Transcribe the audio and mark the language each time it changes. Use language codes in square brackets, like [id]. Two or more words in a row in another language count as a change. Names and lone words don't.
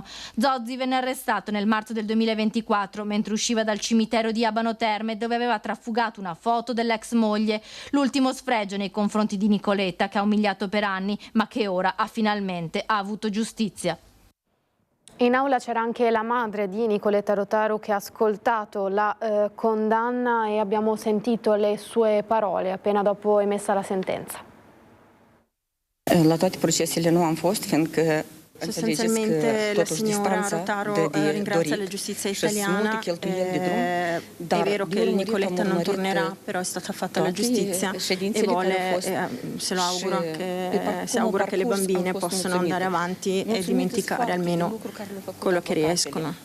[it] Zorzi venne arrestato nel marzo del 2024 mentre usciva dal cimitero di Abano Terme, dove aveva trafugato una foto dell'ex moglie, l'ultimo sfregio nei confronti di Nicoletta, che ha umiliato per anni ma che ora ha finalmente avuto giustizia. In aula c'era anche la madre di Nicoletta Rotaru che ha ascoltato la condanna e abbiamo sentito le sue parole appena dopo emessa la sentenza. [ro] La toate procesele nu am fost, fiindcă [it] sostanzialmente la signora Rotaru ringrazia la giustizia italiana. È vero che Nicoletta non tornerà, però è stata fatta la giustizia e vuole, se augura che le bambine possano andare avanti e dimenticare almeno quello che riescono.